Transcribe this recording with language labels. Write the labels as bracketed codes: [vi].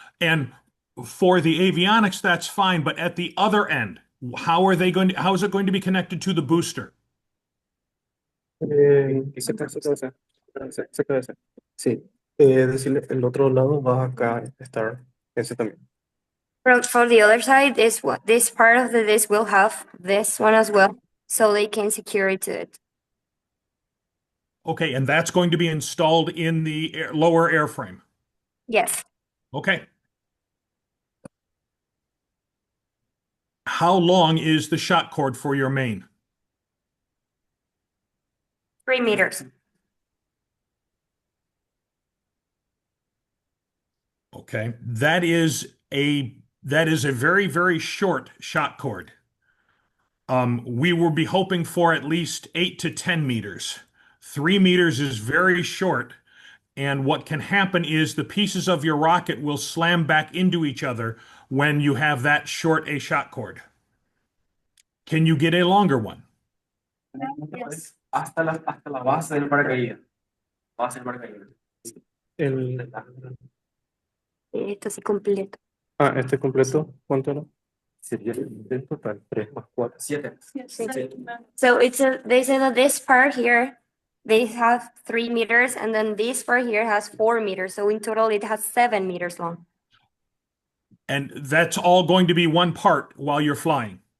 [en] And for the avionics, that's fine, but at the other end, how is it going to be connected to the booster? [es] se queda ese. Sí. Decirle, el otro lado va acá estar ese también. [en] For the other side, this part of the disc will have this one as well, so they can secure it to it. Okay, and that's going to be installed in the lower airframe. Yes, Okay. How long is the shot cord for your main? 3 meters. Okay, that is a very, very short shot cord. We will be hoping for at least 8 to 10 meters. 3 meters is very short, and what can happen is the pieces of your rocket will slam back into each other when you have that short a shot cord. Can you get a longer one? Yes. [es] Hasta la base del paracaídas. Base del paracaídas. El, Esto sí completo. este completo, ¿cuánto era? Sería el total, 3 más 4. 7. [en] So they say that this part here, they have 3 meters, and then this part here has 4 meters. So in total, it has 7 meters long. And that's all going to be one part while you're flying.